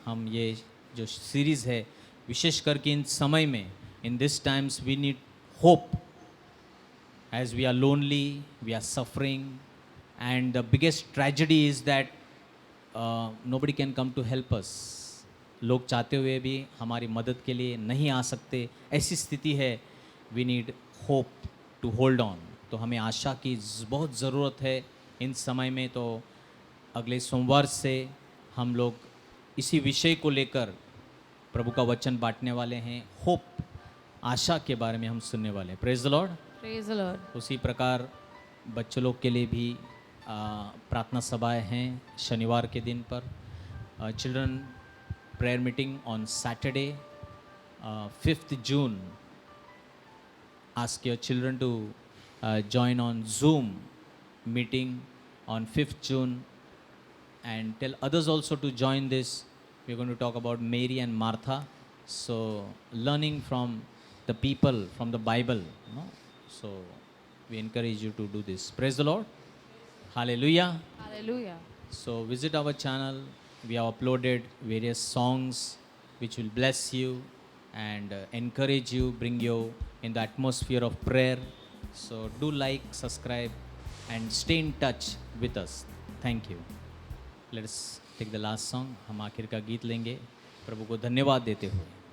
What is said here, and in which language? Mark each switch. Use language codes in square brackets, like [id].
[hi] हम ये जो series है विशेष करके इन समय में, [en] in these times we need hope as we are lonely, we are suffering, and the biggest tragedy is that nobody can come to help us. [hi] लोग चाहते हुए भी हमारी मदद के लिए नहीं आ सकते, ऐसी स्थिति है. [en] We need hope to hold on. [hi] तो हमें आशा की बहुत ज़रूरत है इन समय में. तो अगले सोमवार से हम लोग इसी विषय को लेकर प्रभु का वचन बांटने वाले हैं. होप, आशा के बारे में हम सुनने वाले हैं. [en] Praise the Lord. Praise the Lord. [hi] उसी प्रकार बच्चों लोग के लिए भी प्रार्थना सभाएं हैं शनिवार के दिन पर. [en] Children prayer meeting on Saturday 5th June. Ask your children to join on Zoom meeting on 5th June and tell others also to join this. We're going to talk about Mary and Martha. So learning from the people, from the Bible. You know? So we encourage you to do this. Praise the Lord. Hallelujah. Hallelujah. So visit our channel. We have uploaded various songs which will bless you and encourage you, bring you in the atmosphere of prayer. So do like, subscribe and stay in touch with us. Thank you. Let us take the last song. [hi] हम आखिर का गीत लेंगे प्रभु को धन्यवाद देते हुए.